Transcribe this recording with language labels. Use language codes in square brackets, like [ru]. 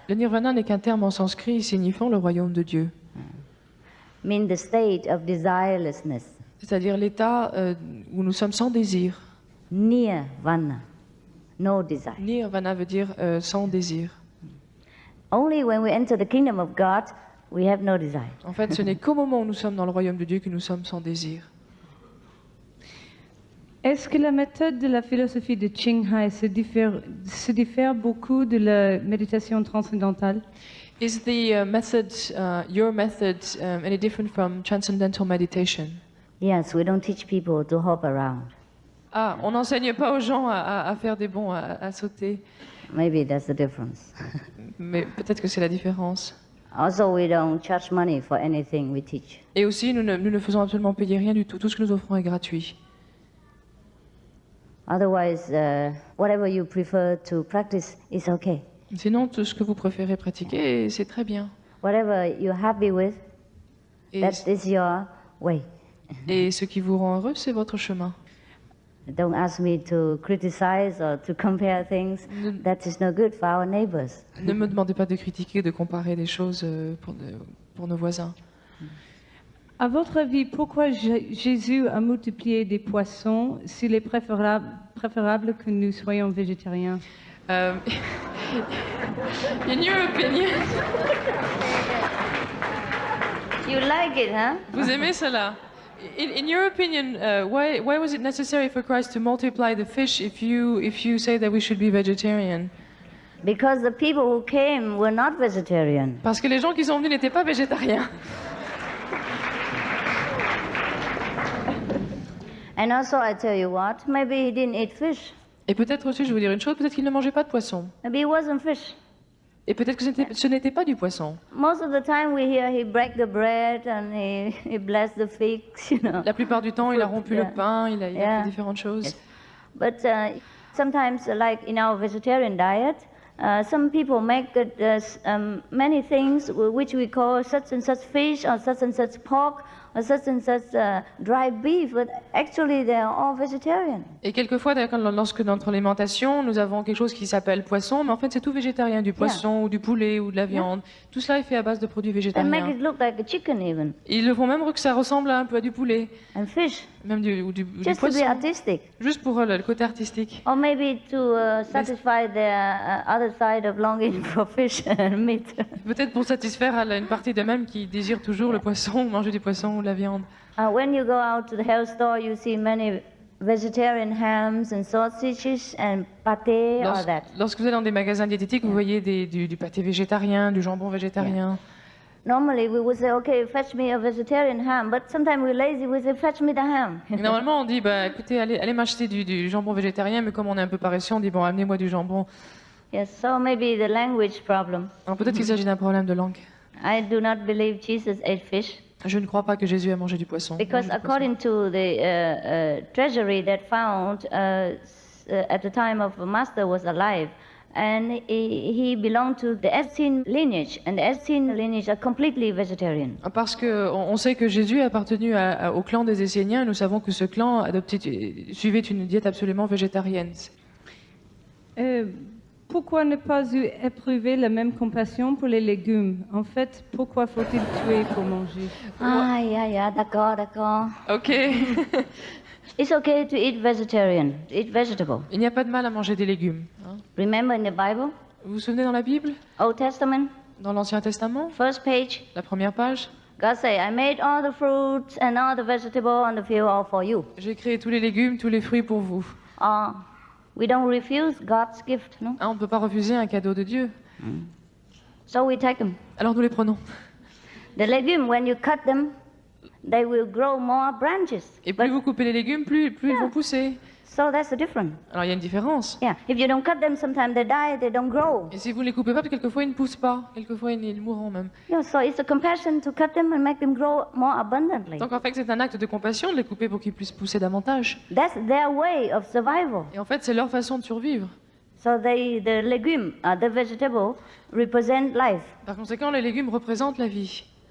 [fr] Le nirvana n'est qu'un terme en sanskrit signifiant le royaume de Dieu, [en] Mean the state of desirelessness. [fr] c'est-à-dire l'état où nous sommes sans désir. [en] Nirvana, no desire. [fr] Nirvana veut dire sans désir. [en] Only when we enter the kingdom of God, we have no desire. [fr] En fait, ce n'est qu'au moment où nous sommes dans le royaume de Dieu que nous sommes sans désir. Est-ce que la méthode de la philosophie de Qinghai se diffère beaucoup de la méditation transcendantale? [en] Is the your method, any different from transcendental meditation? Yes, we don't teach people to hop around. [fr] Ah, on n'enseigne pas aux gens à faire des bonds, à sauter. [en] Maybe that's the difference. [fr] Mais peut-être que c'est la différence. [en] Also, we don't charge money for anything we teach. [fr] Et aussi, nous ne faisons absolument payer rien du tout. Tout ce que nous offrons est gratuit. [en] Otherwise, whatever you prefer to practice is okay. [fr] Sinon, tout ce que vous préférez pratiquer, c'est très bien. [en] Whatever you're happy with, [fr] Et, [en] that is your way. [fr] et ce qui vous rend heureux, c'est votre chemin. [en] Don't ask me to criticize or to compare things. That is no good for our neighbors. [fr] Ne me demandez pas de critiquer, de comparer des choses pour nos voisins. À votre avis, pourquoi Jésus a multiplié des poissons s'il est préférable que nous soyons végétariens? [en] In your opinion, You like it, huh? [fr] vous aimez cela? [en] In your opinion, why was it necessary for Christ to multiply the fish if you say that we should be vegetarian? Because the people who came were not vegetarian. [fr] Parce que les gens qui sont venus n'étaient pas végétariens. [en] And also, I tell you what, maybe he didn't eat fish. [fr] Et peut-être aussi, je vais vous dire une chose, peut-être qu'ils ne mangeaient pas de poisson. [en] Maybe it wasn't fish. [fr] Et peut-être que ce n'était pas du poisson. [en] Most of the time we hear he break the bread and he blessed the figs, you know. [fr] La plupart du temps, il a rompu [en] Yeah. [fr] le pain, il a [en] Yeah. [fr] fait différentes choses. [en] Yes. But sometimes, like in our vegetarian diet, some people make many things which we call such and such fish or such and such pork or such and such dry beef, but actually they are all vegetarian. [fr] Et quelquefois, d'ailleurs, lorsque dans notre alimentation, nous avons quelque chose qui s'appelle poisson, mais en fait, c'est tout végétarien, du poisson ou du poulet ou de la viande. Tout cela est fait à base de produits [en] They make [fr] végétariens. [en] it look like a chicken even, [fr] Ils le font même que ça ressemble un peu à du poulet, [en] and fish, [fr] même du [en] just to be [fr] poisson, [en] artistic. [fr] juste pour le côté artistique. [en] Or maybe to satisfy their other side of longing for fish and meat. [fr] Peut-être pour satisfaire une partie d'eux-mêmes qui désire toujours le poisson, ou manger du poisson ou de la viande. [en] When you go out to the health store, you see many vegetarian hams and sausages and pâté, all that. [fr] Lorsque vous allez dans des magasins diététiques, vous voyez du pâté végétarien, du jambon végétarien. [en] Normally, we would say, okay, fetch me a vegetarian ham, but sometimes we're lazy, we say, fetch me the ham. [fr] Et normalement, on dit, bah, écoutez, allez m'acheter du jambon végétarien, mais comme on est un peu paresseux, on dit, bon, amenez-moi du jambon. [en] Yes, so maybe the language problem. [fr] Alors peut-être qu'il s'agit d'un problème de langue. [en] I do not believe Jesus ate fish, [fr] Je ne crois pas que Jésus a mangé du poisson. [en] because according to the treasury that found at the time of the master was alive, and he belonged to the Essene lineage, and the Essene lineage are completely vegetarian. [fr] Parce qu'on sait que Jésus a appartenu au clan des Esséniens, et nous savons que ce clan suivait une diète absolument végétarienne. Pourquoi ne pas éprouver la même compassion pour les légumes? En fait, pourquoi faut-il tuer pour manger? Ah, yeah, d'accord. Ok. [en] It's okay to eat vegetarian, to eat vegetable. [fr] Il n'y a pas de mal à manger des légumes. Hein. [en] Remember in the Bible, [fr] Vous vous souvenez dans la Bible, [en] Old Testament, [fr] dans l'Ancien Testament, [en] first page, [fr] la première page, [en] God say, I made all the fruits and all the vegetables on the field all for you. [fr] j'ai créé tous les légumes, tous les fruits pour vous. [en] We don't refuse God's gift, no? [fr] Hein, on ne peut pas refuser un cadeau de Dieu. [en] So we take them. [fr] Alors nous les prenons. [en] The legume, when you cut them, they will grow more branches. [fr] Et plus vous coupez les légumes, plus ils vont pousser. [en] So that's the difference. [fr] Alors il y a une différence. [en] Yeah. If you don't cut them, sometimes they die, they don't grow. [fr] Et si vous ne les coupez pas, quelquefois ils ne poussent pas. Quelquefois ils mourront même. [en] Yeah, so it's a compassion to cut them and make them grow more abundantly. [fr] Donc en fait c'est un acte de compassion de les couper pour qu'ils puissent pousser davantage. [en] That's their way of survival. [fr] Et en fait c'est leur façon de survivre. [en] So the legume, the vegetable, represent life. [fr] Par conséquent les légumes représentent la vie.